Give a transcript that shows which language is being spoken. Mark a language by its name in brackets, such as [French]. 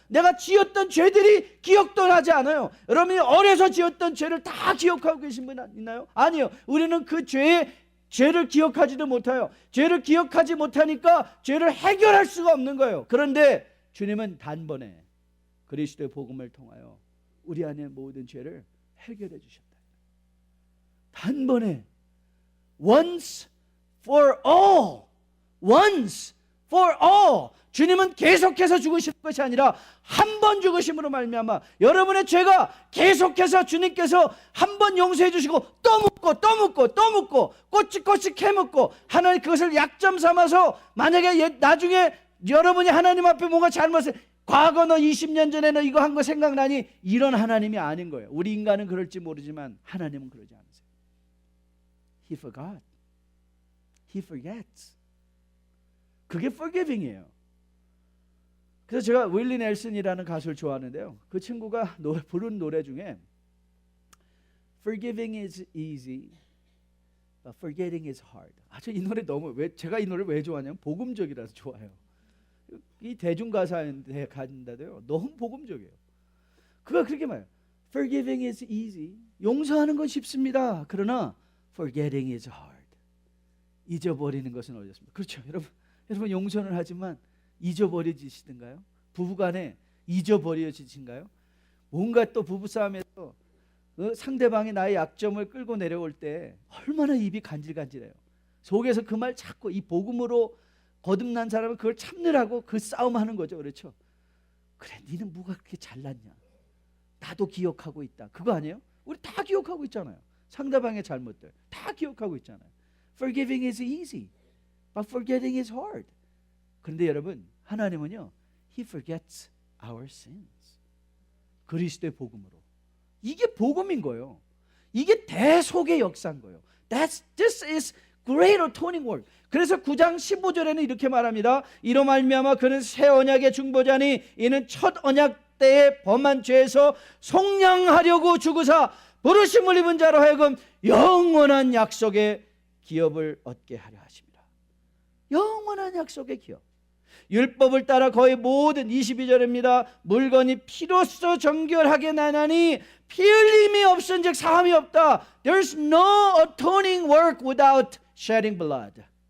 [Korean] 내가 지었던 죄들이 기억도 나지 않아요. 여러분이 어려서 지었던 죄를 다 기억하고 계신 분 있나요? 아니요. 우리는 그 죄를 기억하지도 못해요. 죄를 기억하지 못하니까 죄를 해결할 수가 없는 거예요. 그런데 주님은 단번에 그리스도의 복음을 통하여 우리 안의 모든 죄를 해결해 주셨다. [English] 단번에 once for all, once for all. [Korean] 주님은 계속해서 죽으시는 것이 아니라 한 번 죽으심으로 말미암아 여러분의 죄가 계속해서 주님께서 한 번 용서해 주시고 또 묻고 또 묻고 또 묻고 꼬치꼬치 캐묻고 하나님 그것을 약점 삼아서 만약에 나중에 여러분이 하나님 앞에 뭔가 잘못을 과거 너 20년 전에 너 이거 한 거 생각나니? 이런 하나님이 아닌 거예요. 우리 인간은 그럴지 모르지만 하나님은 그러지 않으세요. [English] He forgot. He forgets. [Korean] 그게 forgiving이에요. 그래서 제가 윌리 넬슨이라는 가수를 좋아하는데요. 그 친구가 부른 노래 중에 [English] Forgiving is easy, but forgetting is hard. [Korean] 저 이 노래 제가 이 노래를 왜 좋아하냐면 복음적이라서 좋아요. 이 대중가사인데 간다도요. 너무 복음적이에요. 그가 그렇게 말해요. [English] Forgiving is easy. [Korean] 용서하는 건 쉽습니다. [English] 그러나 forgetting is hard. [Korean] 잊어버리는 것은 어렵습니다. 그렇죠. 여러분 용서는 하지만 잊어버려지시던가요? 부부간에 잊어버려지신가요? 뭔가 또 부부싸움에서 상대방이 나의 약점을 끌고 내려올 때 얼마나 입이 간질간질해요. 속에서 그 말 찾고 이 복음으로 거듭난 사람은 그걸 참느라고 그 싸움하는 거죠. 그렇죠? 그래, 니는 뭐가 그렇게 잘났냐? 나도 기억하고 있다. 그거 아니에요? 우리 다 기억하고 있잖아요. 상대방의 잘못들 다 기억하고 있잖아요. [English] Forgiving is easy, but forgetting is hard. [Korean] 그런데 여러분, 하나님은요, [English] He forgets our sins. [Korean] 그리스도의 복음으로. 이게 복음인 거예요. 이게 대속의 역사인 거예요. [English] This is great atoning work. [Korean] 그래서 9장 15절에는 이렇게 말합니다. 이로 말미암아 그는 새 언약의 중보자니 이는 첫 언약 때의 범한 죄에서 속량하려고 죽으사 부르심을 입은 자로 하여금 영원한 약속의 기업을 얻게 하려 하십니다. 영원한 약속의 기업. 율법을 따라 거의 모든 22절입니다. 물건이 피로써 정결하게 나나니 피 흘림이 없은즉 사함이 없다. [English] There's no atoning work without shedding blood.